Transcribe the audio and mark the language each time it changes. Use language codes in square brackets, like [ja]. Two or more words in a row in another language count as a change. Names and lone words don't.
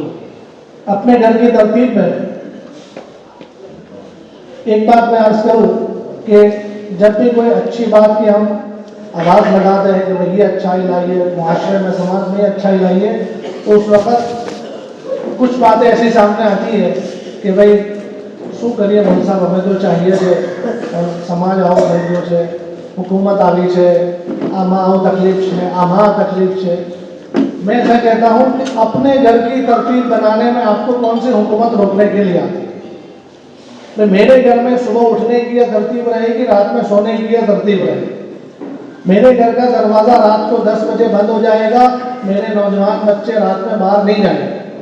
[ur] اپنے گھر کی ترتیب میں ایک بات میں عرض کروں کہ جب بھی کوئی اچھی بات کی ہم آواز لگاتے ہیں کہ بھئی یہ اچھائی لائیے، معاشرے میں سماج میں اچھائی لائیے، تو اس وقت کچھ باتیں ایسی سامنے آتی ہے کہ بھئی [gu] શું કરીએ ભાઈ સાહેબ, અમે તો ચાહીએ છે સમાજ આવો થઈ ગયો છે, હુકુમત આવી છે, આમાં આવું તકલીફ છે, આમાં તકલીફ છે। [ur] میں ایسا کہتا ہوں کہ اپنے گھر کی ترتیب بنانے میں آپ کو کون سی حکومت روکنے کے لیے آتی ہے؟ میرے گھر میں صبح اٹھنے کی یہ ترتیب رہے گی، رات میں سونے کی یہ ترتیب رہے گی۔ میرے گھر کا دروازہ رات کو 10 بجے بند ہو جائے گا، میرے نوجوان بچے رات میں باہر نہیں جائیں گے۔